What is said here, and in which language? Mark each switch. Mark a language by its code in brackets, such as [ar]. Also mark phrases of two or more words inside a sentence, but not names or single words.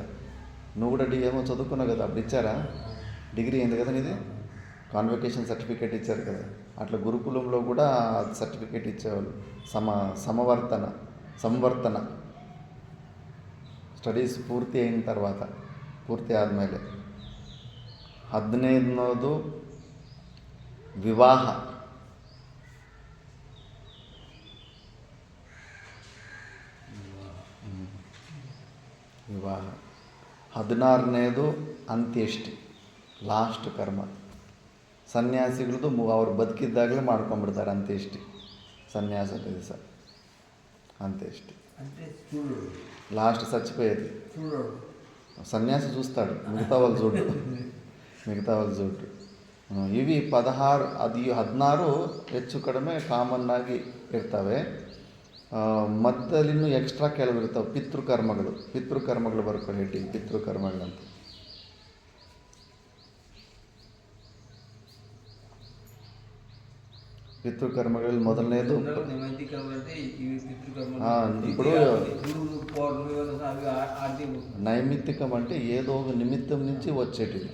[te] నువ్వు కూడా ఏమో చదువుకున్నావు కదా, అప్పుడు ఇచ్చారా? డిగ్రీ అయింది కదా నీది, కాన్వకేషన్ సర్టిఫికేట్ ఇచ్చారు కదా. అట్లా గురుకులంలో కూడా సర్టిఫికేట్ ఇచ్చేవాళ్ళు. సంవర్తన స్టడీస్ పూర్తి అయిన తర్వాత, [kn] ಪೂರ್ತಿ ಆದಮೇಲೆ. 15ನೇದು ವಿವಾಹ. ವಿವಾಹ. 16ನೇದು ಅಂತ್ಯೇಷ್ಟಿ, ಲಾಸ್ಟ್ ಕರ್ಮ. ಸನ್ಯಾಸಿಗಳದ್ದು ಅವ್ರು ಬದುಕಿದ್ದಾಗಲೇ ಮಾಡ್ಕೊಂಡ್ಬಿಡ್ತಾರೆ ಅಂತ್ಯೇಷ್ಟಿ, ಸನ್ಯಾಸದ ದಿವಸ అంతేష్టి. [te] అంటే చూడు లాస్ట్ చచ్చిపోయేది. సన్యాసి చూస్తాడు, మిగతా వాళ్ళు చూడు. [kn] ಇವಿ 16, ಅದು 16 ಹೆಚ್ಚು ಕಡಿಮೆ ಕಾಮನ್ ಆಗಿ ಇರ್ತವೆ. ಮತ್ತಲ್ಲಿನ್ನೂ ಎಕ್ಸ್ಟ್ರಾ ಕೆಲವು ಇರ್ತವೆ. ಪಿತೃಕರ್ಮಗಳು ಬರ್ಕೊಳ್ಳಿ, ಹೆಡ್ಡಿಗೆ ಪಿತೃಕರ್ಮಗಳಂತ. [te] పితృకర్మಗಳಲ್ಲಿ మొదలనేది ఇప్పుడు నైమిత్తికం అంటే ఏదో ఒక నిమిత్తం నుంచి వచ్చేటిది.